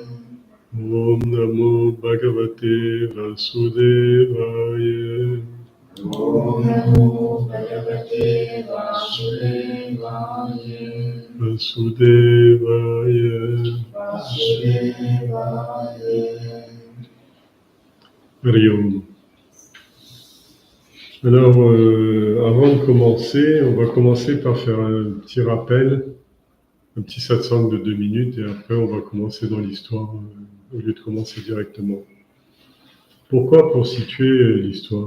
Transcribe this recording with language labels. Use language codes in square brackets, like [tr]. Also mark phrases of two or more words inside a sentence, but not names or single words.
[sa] Om Namo Bhagavate Vasudevaya. Om Namo Bhagavate Vasudevaya. Vasudevaya. Vasudevaya. Hari Om. [fr] Alors, avant de commencer, on va commencer par faire un petit rappel, un petit satsang de 2 minutes, et après on va commencer dans l'histoire, au lieu de commencer directement. Pourquoi? Pour situer l'histoire.